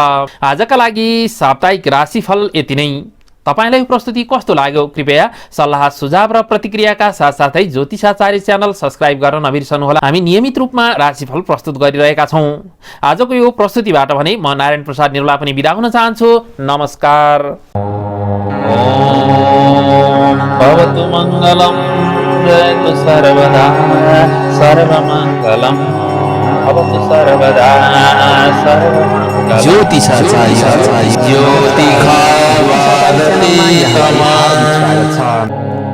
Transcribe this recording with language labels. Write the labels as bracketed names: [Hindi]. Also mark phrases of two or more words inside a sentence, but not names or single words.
[Nepali] आजका लागि साप्ताहिक राशिफल यति नै। तपाईलाई प्रस्तुति कस्तो लाग्यो कृपया सल्लाह सुझाव र प्रतिक्रियाका साथसाथै ज्योतिषाचार्य [English] channel subscribe [Nepali] गर्न नबिर्सनुहोला। हामी नियमित रूपमा राशिफल प्रस्तुत गरिरहेका छौं। आजको यो प्रस्तुतिबाट भने म नारायण प्रसाद निरुला पनि बिदा हुन चाहन्छु। नमस्कार। [Sanskrit] भवतु मङ्गलम् जयतु सर्वदा सर्वमङ्गलम् भवतु सर्वदा सर्वमङ्गलम्। [Nepali] ज्योतिषाचार्य ज्योतिषा